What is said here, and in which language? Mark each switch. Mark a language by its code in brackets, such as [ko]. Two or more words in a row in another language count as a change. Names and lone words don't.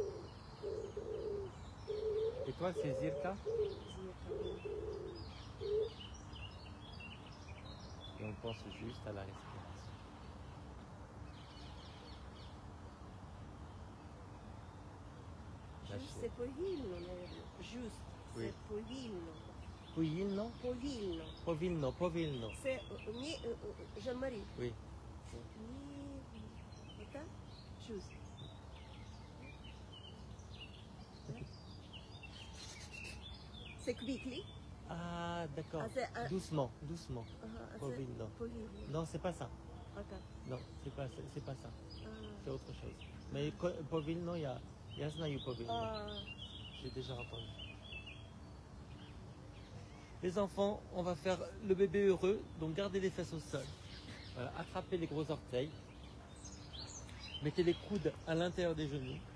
[fr] Étoile, c'est Zirka. Et on pense juste à la respiration. Juste, c'est повільно, наверное. Juste. Oui. [uk] Це повільно. Povilno? Повільно. Povilno, Povilno. Це ні, Жан-Марі. [fr] Oui. [uk] Це ні. Отак? Juste. Це quickly. [fr] Ah, d'accord. Ah, c'est- Doucement, doucement. [uk] Ага, а це Повільно. повільно. [fr] Non, c'est pas ça. [uk] Отак. [fr] Non, c'est pas ça. [uk] А. [fr] C'est autre chose. Mais Povilno, il y a знаю Povilno. [uk] А. [fr] J'ai déjà entendu. Les enfants, on va faire le bébé heureux, donc gardez les fesses au sol. Voilà, attrapez les gros orteils. Mettez les coudes à l'intérieur des genoux.